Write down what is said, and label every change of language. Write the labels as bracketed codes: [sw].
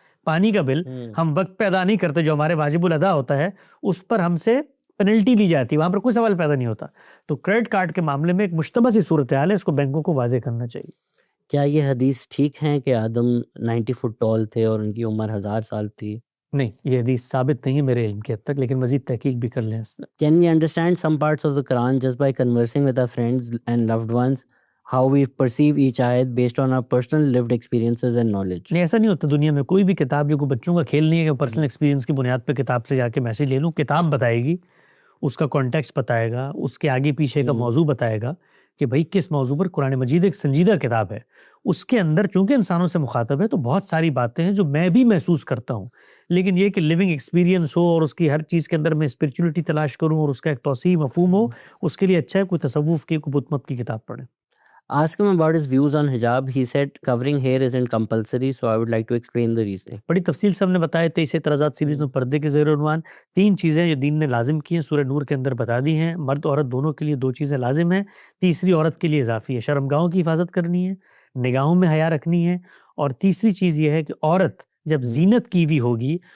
[ur] پانی کا بل ہم وقت پہ ادا نہیں کرتے، جو ہمارے واجب الادا ہوتا ہے اس پر ہم سے پینلٹی لی جاتی ہے، وہاں پر کوئی سوال پیدا نہیں ہوتا۔ تو کریڈٹ کارڈ کے معاملے میں ایک مشتبہ سی صورتحال ہے، اس کو بینکوں کو واضح کرنا چاہیے۔ کیا یہ حدیث ٹھیک ہے کہ آدم 90 فٹ ٹال تھے اور ان کی عمر 1000 سال تھی؟ نہیں، یہ حدیث ثابت نہیں ہے میرے علم کے حد تک، لیکن مزید تحقیق بھی کر لیں اس میں۔ [en] Can we understand some parts of the Quran just by conversing with our friends and loved ones? How we perceive each ayat based on our personal lived experiences and knowledge? [ur] نہیں، ایسا نہیں ہوتا دنیا میں، کوئی بھی کتاب یا کوئی بچوں کا کھیل نہیں ہے کہ پرسنل ایکسپیرینس کی بنیاد پہ کتاب سے جا کے میسج لے لوں۔ کتاب بتائے گی، اس کا کانٹیکسٹ بتائے گا، اس کے آگے پیچھے کا موضوع بتائے گا کہ بھائی کس موضوع پر۔ قرآن مجید ایک سنجیدہ کتاب ہے، اس کے اندر چونکہ انسانوں سے مخاطب ہے تو بہت ساری باتیں ہیں جو میں بھی محسوس کرتا ہوں، لیکن یہ کہ لیونگ ایکسپیرینس ہو اور اس کی ہر چیز کے اندر میں اسپرچولیٹی تلاش کروں اور اس کا ایک توسیع مفہوم ہو، اس کے لیے اچھا ہے کوئی تصوف کی، کوئی بت مت کی کتاب پڑھیں۔ [en] Ask him about his views on hijab. He said covering hair isn't compulsory, so I would like to explain the reason. [ur] بڑی تفصیل سے ہم نے بتایا تھے اسے اعتراضات سیریز میں پردے کے زیر عنوان 3 چیزیں جو دین نے لازم کی ہیں سورہ نور کے اندر بتا دی ہیں۔ مرد عورت دونوں کے لیے 2 چیزیں لازم ہیں، تیسری عورت کے لیے اضافی ہے، شرمگاہوں کی حفاظت کرنی ہے، نگاہوں میں حیا رکھنی ہے، اور تیسری چیز یہ ہے کہ عورت جب زینت کی ہوئی ہوگی